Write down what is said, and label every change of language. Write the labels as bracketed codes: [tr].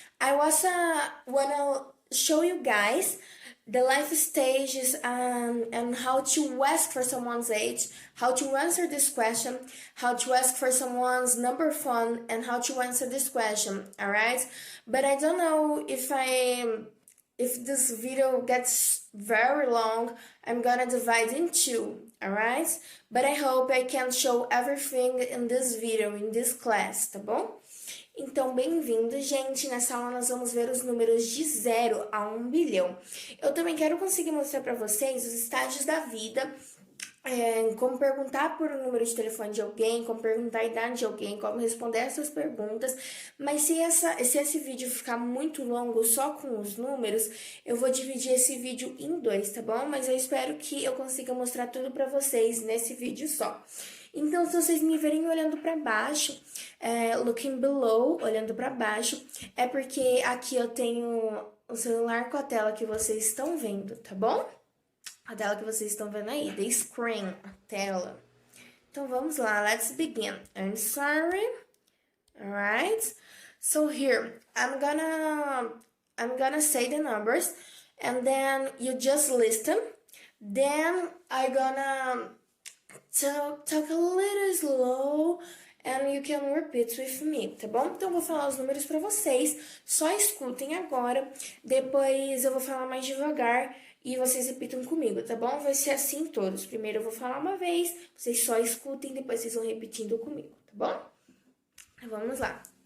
[en] I wanna show you guys the life stages and how to ask for someone's age, how to answer this question, how to ask for someone's number phone, and how to answer this question, alright? But I don't know if this video gets very long, I'm gonna divide in two, alright? But I hope I can show everything in this video, in this class, [pt] tá bom? Então, bem-vindo, gente! Nessa aula nós vamos ver os números de 0 a 1 bilhão. Eu também quero conseguir mostrar para vocês os estágios da vida, como perguntar por um número de telefone de alguém, como perguntar a idade de alguém, como responder essas perguntas. Mas se esse vídeo ficar muito longo só com os números, eu vou dividir esse vídeo em dois, tá bom? Mas eu espero que eu consiga mostrar tudo para vocês nesse vídeo só. Então, se vocês me verem olhando para baixo, [en] looking below, [pt] olhando para baixo, é porque aqui eu tenho o celular com a tela que vocês estão vendo, tá bom? A tela que vocês estão vendo aí, [en] the screen, [pt] a tela. Então, vamos lá, [en] let's begin. I'm sorry, alright? So here, I'm gonna say the numbers, and then you just listen. Then I'm gonna talk a little slow, and you can repeat with me, [pt] tá bom? Então, eu vou falar os números para vocês, só escutem agora, depois eu vou falar mais devagar e vocês repitam comigo, tá bom? Vai ser assim todos. Primeiro eu vou falar uma vez, vocês só escutem, depois vocês vão repetindo comigo, tá bom? Vamos lá.